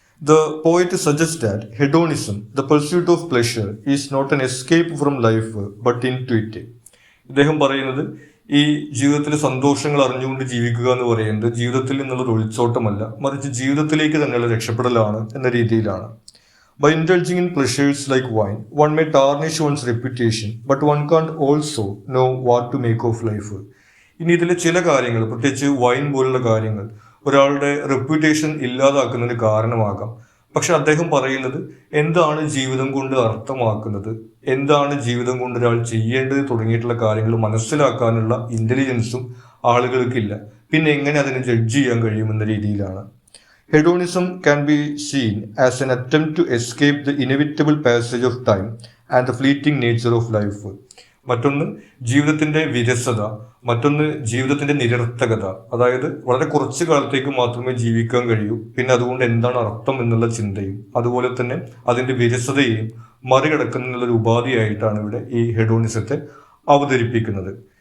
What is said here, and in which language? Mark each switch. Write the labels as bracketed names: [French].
[English] The poet suggest that hedonism, the pursuit of pleasure, is not an escape from life but into it. [Malayalam] ഇദ്ദേഹം പറയുന്നത്, ഈ ജീവിതത്തിലെ സന്തോഷങ്ങൾ അറിഞ്ഞുകൊണ്ട് ജീവിക്കുക എന്ന് പറയുന്നത് ജീവിതത്തിൽ നിന്നുള്ളൊരു ഒളിച്ചോട്ടമല്ല, മറിച്ച് ജീവിതത്തിലേക്ക് തന്നെയുള്ള രക്ഷപ്പെടലാണ് എന്ന രീതിയിലാണ്. [English] By indulging in pleasures like wine, one may tarnish one's reputation, but one can't also know what to make of life. [Malayalam] ഇനി ഇതിലെ ചില കാര്യങ്ങൾ, പ്രത്യേകിച്ച് വൈൻ പോലുള്ള കാര്യങ്ങൾ ഒരാളുടെ റെപ്യൂട്ടേഷൻ ഇല്ലാതാക്കുന്നതിന് കാരണമാകാം. പക്ഷെ അദ്ദേഹം പറയുന്നത് എന്താണ് ജീവിതം കൊണ്ട് അർത്ഥമാക്കുന്നത്, എന്താണ് ജീവിതം കൊണ്ട് ഒരാൾ ചെയ്യേണ്ടത് തുടങ്ങിയിട്ടുള്ള കാര്യങ്ങൾ മനസ്സിലാക്കാനുള്ള ഇന്റലിജൻസും ആളുകൾക്കില്ല. പിന്നെ എങ്ങനെ അതിനെ ജഡ്ജ് ചെയ്യാൻ കഴിയുമെന്ന രീതിയിലാണ്. [English] Hedonism can be seen as an attempt to escape the inevitable passage of time and the fleeting nature of life. [Malayalam] മറ്റൊന്ന് ജീവിതത്തിന്റെ വിരസത, മറ്റൊന്ന് ജീവിതത്തിന്റെ നിരർത്ഥകത. അതായത് വളരെ കുറച്ചു കാലത്തേക്ക് മാത്രമേ ജീവിക്കാൻ കഴിയൂ, പിന്നെ അതുകൊണ്ട് എന്താണ് അർത്ഥം എന്നുള്ള ചിന്തയും അതുപോലെ തന്നെ അതിന്റെ വിരസതയെയും മറികടക്കുന്നതിനുള്ളൊരു ഉപാധിയായിട്ടാണ് ഇവിടെ ഈ ഹെഡോണിസത്തെ അവതരിപ്പിക്കുന്നത്.